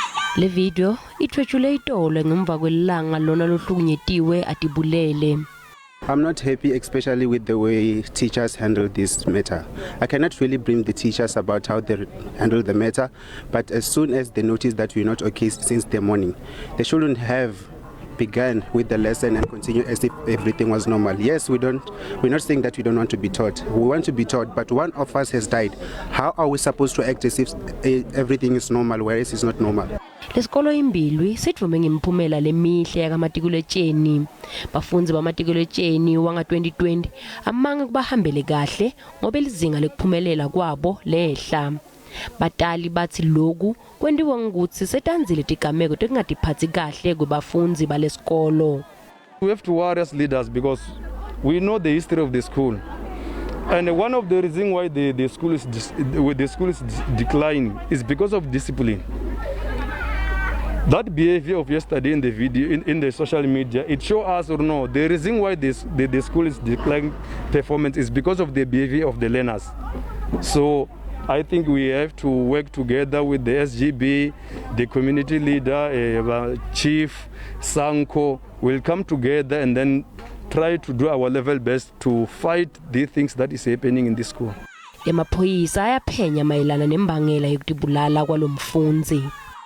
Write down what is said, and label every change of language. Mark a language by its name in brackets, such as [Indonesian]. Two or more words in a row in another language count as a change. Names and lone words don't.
[Swati] Le video ithwetshule itolo ngemva kwelanga lona lohlukunyetiwe atibulele. [English] I'm not happy, especially with the way teachers handle this matter. I cannot really blame the teachers about how they handle the matter, but as soon as they notice that we're not okay since the morning, they shouldn't have begun with the lesson and continue as if everything was normal. Yes, we're not saying that we don't want to be taught. We want to be taught, but one of us has died. How are we supposed to act as if everything is normal, whereas it's not normal? [Swati] Lesikolo iMbilwi sitvume ngemiphumela lemihle yakamatikuletsheni. Bafundzi bamatikletsheni wanga 2020 amanga kubahambele kahle ngoba izinga lekuphumelela kwabo lehla. Batali bathi loku kwendiwa ngokuthi setanzile tigameko tekungatiphatsi kahle kwebafundzi balesikolo. [English] We have to worry as leaders because we know the history of the school. And one of the reasons why the school is declining is because of discipline. That behavior of yesterday in the video, in the social media, it shows us or no, the reason why the school is declining performance is because of the behavior of the learners. So I think we have to work together with the SGB, the community leader, chief, Sanko, will come together and then try to do our level best to fight the things that is happening in this school. [Swati] Emaphoyisa ayaphenya mayelana nembangela yokutibulala kwalomfundzi.